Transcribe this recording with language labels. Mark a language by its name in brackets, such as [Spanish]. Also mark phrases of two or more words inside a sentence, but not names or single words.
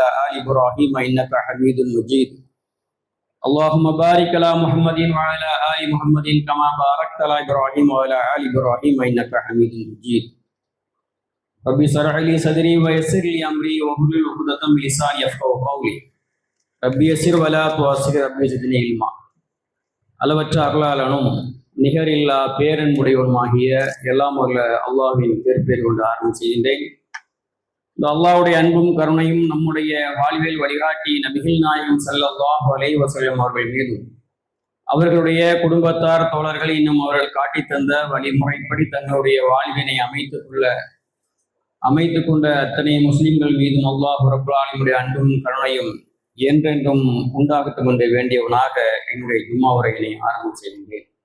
[Arabic] آل إبراهيم إنك حميد مجيد اللهم بارك على محمد وعلى آل محمد كما باركت على إبراهيم وعلى آل إبراهيم إنك حميد مجيد ربي اشرح لي صدري ويسر لي أمري واحلل عقدة من لساني يفقهوا قولي ربي يسر ولا تعسر ربي زدني علما [Tamil] அளவற்ற அருளாளனும் நிகரில்லா பேரன்புடையவனுமாகிய எல்லாம் உள்ள அல்லாஹ்வின் திருப்பேர் கொண்டு ஆரம்பம் செய்கின்றேன். இந்த அல்லாஹ்வுடைய அன்பும் கருணையும் நம்முடைய வாழ்வியல் வழிகாட்டி நபிகள் நாயகம் [Arabic] صلى الله عليه وسلم [Tamil] அவர்கள் மீதும் அவர்களுடைய குடும்பத்தார் தோழர்கள் இன்னும் அவர்கள் காட்டி தந்த வழிமுறைப்படி தங்களுடைய வாழ்வினை அமைத்து கொண்ட அத்தனை முஸ்லிம்கள் மீதும் அல்லாஹ் ரப்பல் ஆலமீனுடைய அன்பும் கருணையும் என்றென்றும் உண்டாகட்டும் என்று வேண்டியவனாக என்னுடைய ஜும்மா உரையினை ஆரம்பம் செய்கின்றேன்.